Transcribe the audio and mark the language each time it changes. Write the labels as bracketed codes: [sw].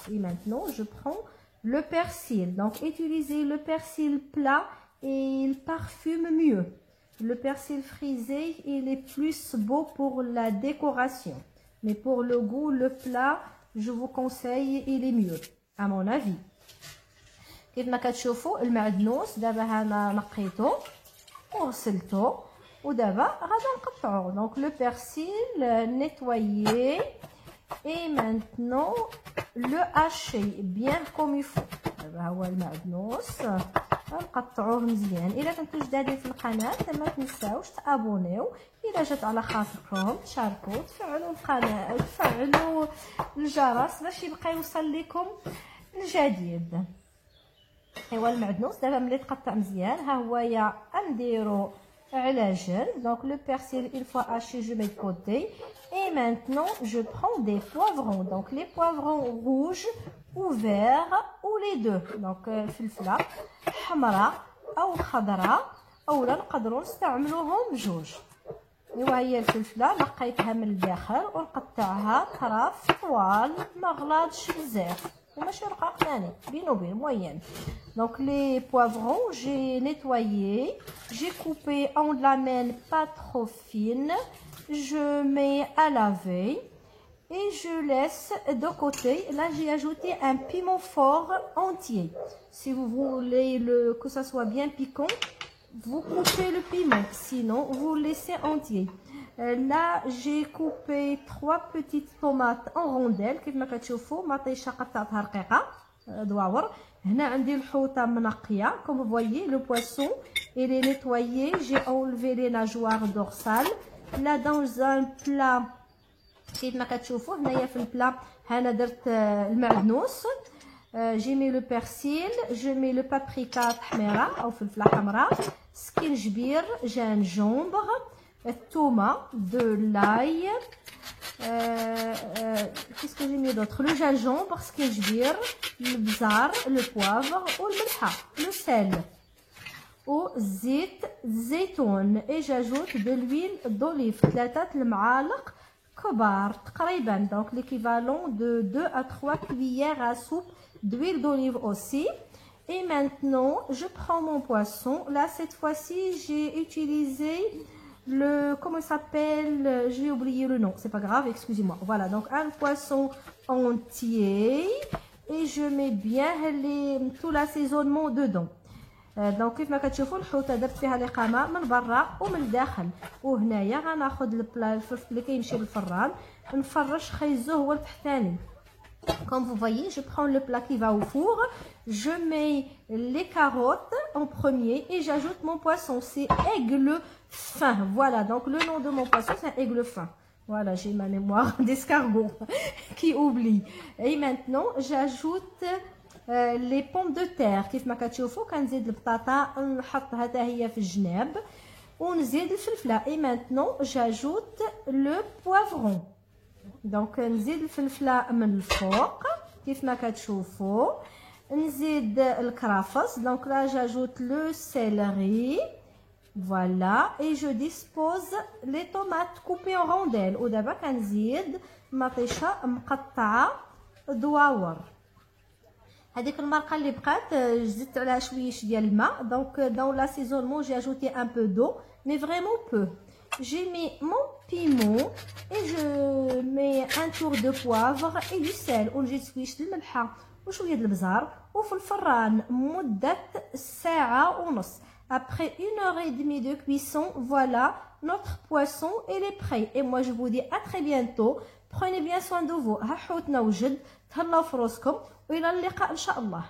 [fr] et maintenant je prends le persil. donc utilisez le persil plat et il parfume mieux. Le persil frisé il est plus beau pour la décoration, mais pour le goût le plat je vous conseille il est mieux à mon avis. [ar] كيف ما كتشوفوا المعدنوس دابا هنا نقيته وغسلته ودابا غادي نقطعوه. [fr] donc le persil nettoyé et maintenant le hacher bien comme il faut. [ar] دابا هو المعدنوس نقطعوه مزيان. الا كنتو جدادين في القناه ما تنساوش تابونيو. الا جات على خاطركم تشاركوا تفعلوا القناه تفعلوا الجرس باش يبقى يوصل لكم الجديد. ايوا المعدنوس دابا ملي تقطع مزيان ها هويا نديرو على جنب. [fr] donc le persil une fois haché je mets de côté. et maintenant je prends des poivrons. donc les poivrons rouges ou verts ou les deux. [ar] donc فلفله حمراء او خضراء اولا نقدروا نستعملوهم بجوج. ايوا هي الفلفله نقيتها من الداخل ونقطعها طراف طوال ما غلاضش بزاف وماشي رقاق ثاني بينو بين موين. [fr] donc les poivrons j'ai nettoyé, j'ai coupé en lamelles pas trop fines, je mets à laver et je laisse de côté. là j'ai ajouté un piment fort entier. si vous voulez que ça soit bien piquant vous coupez le piment, sinon vous le laissez entier. là j'ai coupé 3 petites tomates en rondelles [ar] كيف ما كتشوفوا مطيشه قطعتها رقيقه دواور. هنا عندي الحوطه منقيه [fr] comme vous voyez. le poisson il est nettoyé, j'ai enlevé les nageoires dorsales. là dans un plat [ar] كيف ما كتشوفوا هنايا في البلا هنا درت المعدنوس. [fr] j'ai mis le persil, je mets le paprika تحميره او فلفله حمراء, سكينجبير, gingembre, الثومه, de l'ail, qu'est-ce que j'ai mis d'autre, le gingembre, سكينجبير, البزار, le poivre والملحه, le sel والزيت الزيتون. et j'ajoute de l'huile d'olive 3 [ar] المعالق كبار تقريبا. [fr] donc l'équivalent de 2 à 3 cuillères à soupe d'huile d'olive aussi. et maintenant je prends mon poisson. là cette fois-ci j'ai utilisé le comment il s'appelle, j'ai oublié le nom, c'est pas grave, excusez-moi. voilà, donc un poisson entier et je mets bien tout l'assaisonnement dedans. [ar] دونك كيف ما كتشوفوا الحوته درت فيها الاقامه من برا ومن الداخل. وهنايا غناخذ البلا الفلفل اللي كيمشي للفران نفرش خيزو هو التحتاني. [fr] Comme vous voyez, je prends le plat qui va au four, je mets les carottes en premier et j'ajoute mon poisson. C'est aigle fin. Voilà, donc le nom de mon poisson c'est aigle fin. Voilà, j'ai ma mémoire d'escargot qui oublie. Et maintenant, j'ajoute les pommes de terre. [ar] كيف ما كتشوفوا كنزيد البطاطا نحطها حتى هي في الجناب ونزيد الفلفله. [fr] Et maintenant, j'ajoute le poivron. [ar] دونك نزيد الفلفله من الفوق كيف ما كتشوفوا. نزيد الكرافس. [fr] دونك là j'ajoute le céleri. Voilà, et je dispose les tomates coupées en rondelles. [ar] ودابا كنزيد مطيشه مقطعه دواور. هذيك المرقه اللي بقات زدت عليها شويش ديال الماء. [fr] دونك dans l'assaisonnement j'ai ajouté un peu d'eau mais vraiment peu. J'ai mis mon piment et je mets un tour de poivre et du sel [ar] ونجي شويش الملحه وشويه البزار وفي الفران مده ساعه ونص. [fr] Après 1h30 de cuisson, voilà, notre poisson il est prêt. Et moi je vous dis à très bientôt. Prenez bien soin de vous. [ar] ها حوتنا وجد. تهلاو في روسكم وإلى اللقاء إن شاء الله.